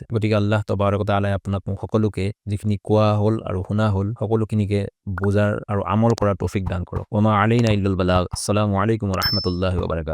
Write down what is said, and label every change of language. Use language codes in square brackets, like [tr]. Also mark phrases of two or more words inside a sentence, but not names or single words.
[as] গতিকে [ar] الله تبارك وتعالى [as] আপোনাক সকলোকে যিখিনি কোৱা হ'ল আৰু শুনা হ'ল সকলোখিনিকে বুজাৰ আৰু আমল কৰাৰ তৌফিক দান কৰক। [ar] وما علينا إلا البلاغ. السلام عليكم ورحمة الله وبركاته.